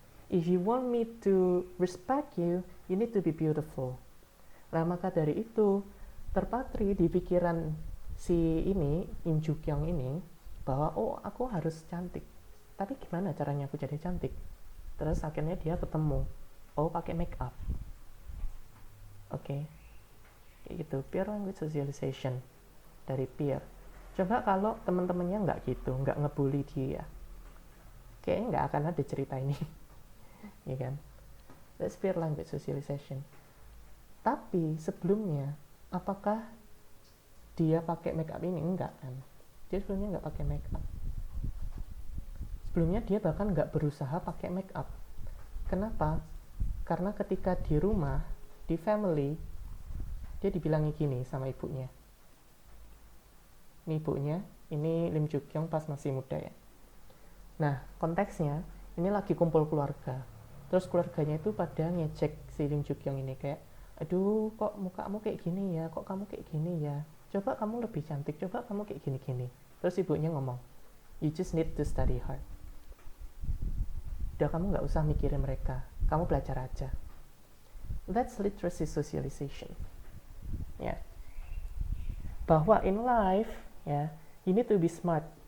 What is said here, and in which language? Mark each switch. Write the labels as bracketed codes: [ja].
[en] If you want me to respect you, you need to be beautiful. [id] Nah, maka dari itu terpatri di pikiran si ini, Im Joo Kyung ini, bahwa oh aku harus cantik. Tapi gimana caranya aku jadi cantik? Terus akhirnya dia ketemu, oh pakai make up. Oke. Kayak gitu, peer language socialization dari peer. Coba kalau teman-temannya nggak gitu, nggak ngebully dia, kayaknya nggak akan ada cerita ini. Ya kan? [en] That's peer language socialization. [id] Tapi sebelumnya, apakah dia pakai make up ini? Enggak kan? Dia sebelumnya nggak pakai make up. Sebelumnya dia bahkan nggak berusaha pakai make up. Kenapa? Karena ketika di rumah, di family, dia dibilangi gini sama ibunya. Ini ibunya, ini Lim Ju Kyung pas masih muda ya. Nah, konteksnya, ini lagi kumpul keluarga. Terus keluarganya itu pada ngecek si Lim Ju Kyung ini kayak, aduh kok mukamu kayak gini ya, kok kamu kayak gini ya, coba kamu lebih cantik, coba kamu kayak gini-gini. Terus ibunya ngomong, [en] you just need to study hard. [id] Udah, kamu nggak usah mikirin mereka, kamu belajar aja. [en] That's literacy socialization. [id] Ya, bahwa [en] in life ya, you need to be smart.